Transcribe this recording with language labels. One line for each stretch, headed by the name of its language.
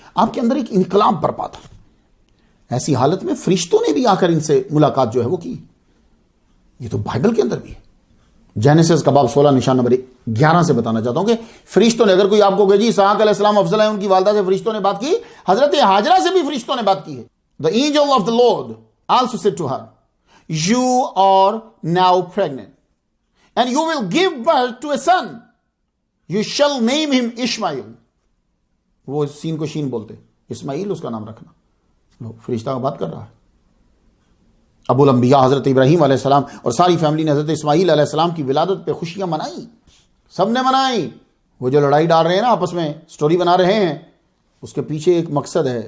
Urdu: آپ کے اندر ایک انقلاب برپا تھا. ایسی حالت میں فرشتوں نے بھی آ کر ان سے ملاقات جو ہے وہ کی. یہ تو بائبل کے اندر بھی ہے. جینیسس کا باب 16 نشان نمبر 11 سے بتانا چاہتا ہوں کہ فرشتوں نے, اگر کوئی آپ کو کہے جی اسحاق علیہ السلام افضل ہے, ان کی والدہ سے فرشتوں نے بات کی, حضرت ہاجرہ سے بھی فرشتوں نے بات کی ہے.
English: The angel of the Lord also said to her, you are now pregnant and you will give birth to a son. You shall name him Ishmael.
Urdu: وہ سین کو شین بولتے, اسماعیل اس کا نام رکھنا. فرشتہ کا بات کر رہا ہے. ابو الانبیاء حضرت ابراہیم علیہ السلام اور ساری فیملی نے حضرت اسماعیل علیہ السلام کی ولادت پہ خوشیاں منائی. سب نے منائی. وہ جو لڑائی ڈال رہے ہیں نا آپس میں, سٹوری بنا رہے ہیں, اس کے پیچھے ایک مقصد ہے.